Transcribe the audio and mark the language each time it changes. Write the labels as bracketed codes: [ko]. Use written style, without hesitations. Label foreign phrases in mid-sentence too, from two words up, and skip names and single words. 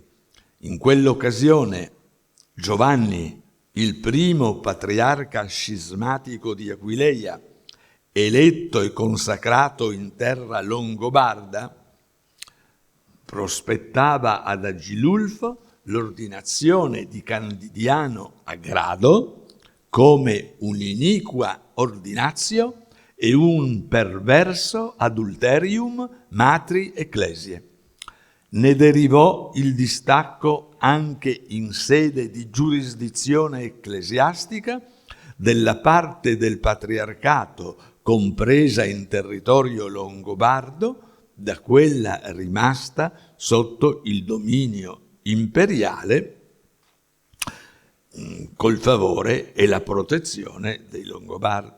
[it] In quell'occasione Giovanni, il primo patriarca scismatico di Aquileia, eletto e consacrato in terra longobarda, prospettava ad Agilulfo l'ordinazione di Candidiano a grado come un' [la] iniqua ordinatio [it] e un [la] perverso adulterium matri ecclesiae. [it] Ne derivò il distacco anche in sede di giurisdizione ecclesiastica della parte del patriarcato compresa in territorio longobardo da quella rimasta sotto il dominio imperiale col favore e la protezione dei Longobardi.